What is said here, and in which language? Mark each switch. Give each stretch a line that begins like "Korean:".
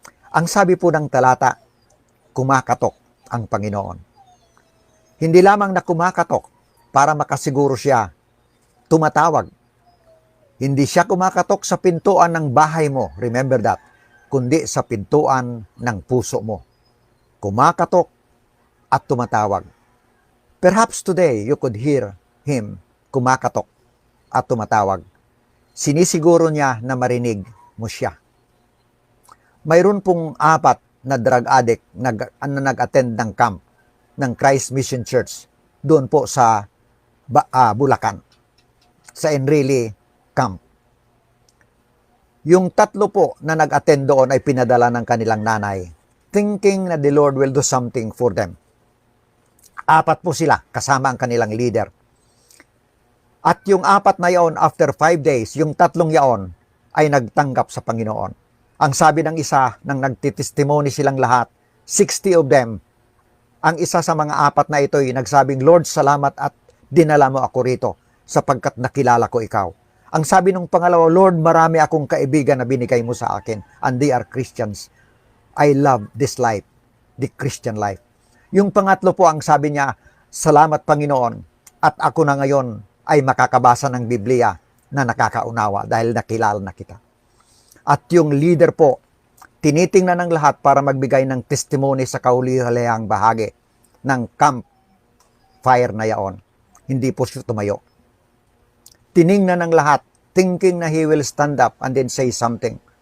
Filipino: Ang sabi po ng talata, kumakatok ang Panginoon. Hindi lamang na kumakatok para makasiguro siya, tumatawag. Hindi siya kumakatok sa pintuan ng bahay mo,
English: remember that,
Filipino: kundi sa pintuan ng puso mo. Kumakatok at tumatawag.
English: Perhaps today you could hear Him
Filipino: kumakatok at tumatawag. Sinisiguro niya na marinig mo siya. Mayroon pong 4 na drug addict na nag-attend ng camp ng Christ Mission Church doon po sa Bulacan, sa Enrile Camp. Yung 3 po na nag-attend doon ay pinadala ng kanilang nanay, thinking na
English: the Lord will do something for them.
Filipino: 4 po sila, kasama ang kanilang leader. At yung 4 na yaon,
English: after 5 days,
Filipino: yung 3 yaon ay nagtanggap sa Panginoon. Ang sabi ng isa, nang nagtitestimony silang lahat,
English: 60 of them,
Filipino: ang isa sa mga 4 na ito ay nagsabing, Lord, salamat at dinala mo ako rito sapagkat nakilala ko ikaw. Ang sabi ng pangalawa, Lord, marami akong kaibigan na binigay mo sa akin
English: and they are Christians. I love this life, the Christian life.
Filipino: Yung pangatlo po, ang sabi niya, salamat Panginoon at ako na ngayon ay makakabasa ng Biblia na nakakaunawa dahil nakilala na kita. At yung leader po, tinitingnan ng lahat para magbigay ng testimony sa kahuli-hulihang bahagi ng camp fire na yaon. Hindi po siya tumayo. Tiningnan ng lahat, thinking na
English: he will stand up and then say something.